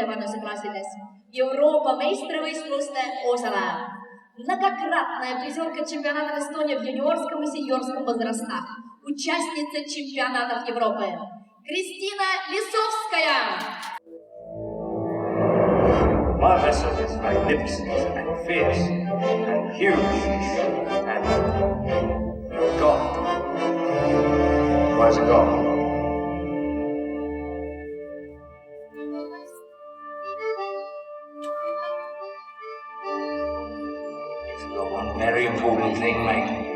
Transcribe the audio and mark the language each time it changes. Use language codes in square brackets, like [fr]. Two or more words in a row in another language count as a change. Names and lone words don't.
[et] vanuseklassides. Euroopa meistrivõistluste osaleja. [ru] Многократная призерка чемпионата Эстонии в юниорском и сеньорском возрастах. Участница чемпионатов Европы. Кристина Лисовская. [en] My vessel is magnificent and fierce and huge and God. Where's God? It's got one very important thing, mate.